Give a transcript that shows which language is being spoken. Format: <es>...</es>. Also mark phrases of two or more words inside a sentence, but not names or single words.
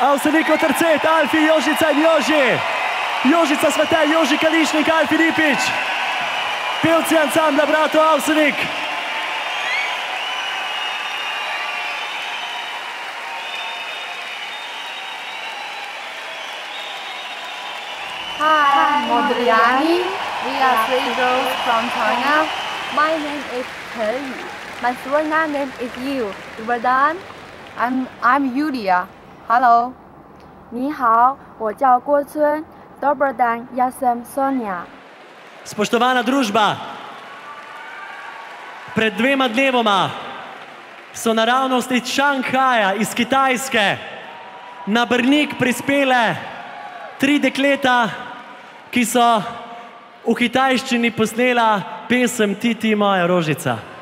<sl>Avsenik, Tercet, Alfi, Jožica in Joži. Jožica Svete, Joži Kališnik, Alfi Ripič. Pevci ansambla Bratov Avsenik.</sl> <en>Hi, Modriani. We are 3 girls from China. My name is Chen Yu. My Swana name is Yu. Verdun. I'm Yulia. Hello.</en> <zh>你好，我叫郭村</zh> <sl>Dober dan, jaz sem Sonja. Spoštovana družba, pred 2 dnevoma so naravnost iz Šanghaja, iz Kitajske, na Brnik prispele 3 dekleta, ki so v kitajščini posnela pesem Ti, ti moja rožica.</sl>